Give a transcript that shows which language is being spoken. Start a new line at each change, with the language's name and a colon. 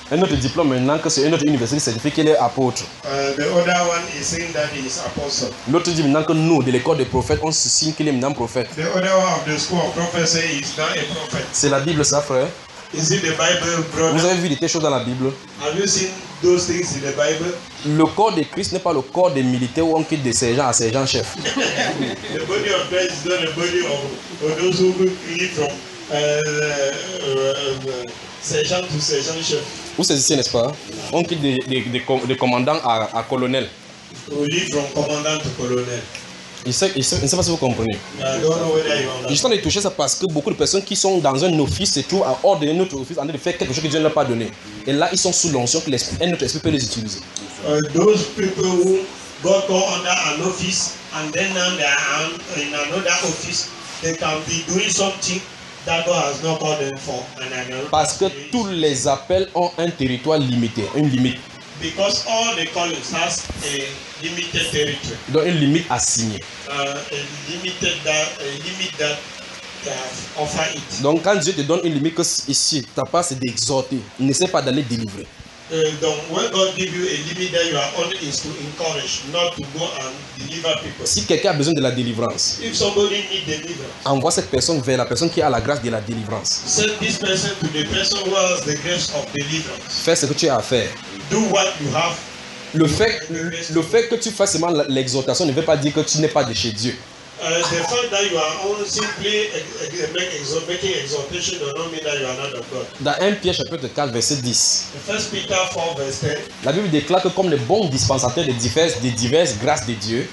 French: Un autre diplôme maintenant que c'est une autre université certifiée qu'il est apôtre.
English: The other one is saying that he is apostle.
French: L'autre dit maintenant que nous de l'école des prophètes on se signe qu'il est maintenant prophète.
English: The other one of the school of prophets say he is not a prophet.
French: C'est la Bible ça frère.
English: Is it the Bible brother?
French: Vous avez vu des choses dans la Bible?
English: Have you seen those things in the Bible?
French: Le corps de Christ n'est pas le corps des militaires ou on quitte des sergents à sergents chef.
English: The body of Christ is not the body of those who will lead from sergent to sergent chef.
French: Vous êtes ici, n'est-ce pas? On quitte des commandants à colonel.
English: We lead from commandant to colonel.
French: Je ne sais pas si vous comprenez. Je suis en train de toucher ça parce que beaucoup de personnes qui sont dans un office se trouvent à ordonner notre office en train de faire quelque chose que Dieu ne leur a pas donné. Et là, ils sont sous l'onction que un autre esprit peut les utiliser.
English: Those people who got under an office and then now they are in another office, they can be doing something that God has not called them for.
French: Parce que tous les appels ont un territoire limité, une limite.
English: Because all the colleagues has a limited territory.
French: Donc une limite assignée.
English: A limit that they have offered it.
French: Donc quand Dieu te donne une limite que ici, ta part c'est d'exhorter, n'essaie pas d'aller délivrer.
English: Donc when God give you a limit that you are only is to encourage, not to go and deliver people.
French: Si quelqu'un a besoin de la délivrance,
English: if somebody need deliverance,
French: envoie cette personne vers la personne qui a la grâce de la délivrance.
English: Send this person to the person who has the grace of deliverance.
French: Fais ce que tu as à faire.
English: Do what you have.
French: Le fait que tu fasses seulement l'exhortation ne veut pas dire que tu n'es pas de chez Dieu.
English: The fact that you are only simply making exhortation does not mean that you are not of God.
French: Dans 1 Pierre chapitre 4 verset 10.
English: The First Peter 4 verse 10.
French: La Bible déclare que comme les bons dispensateurs de diverses grâces de Dieu.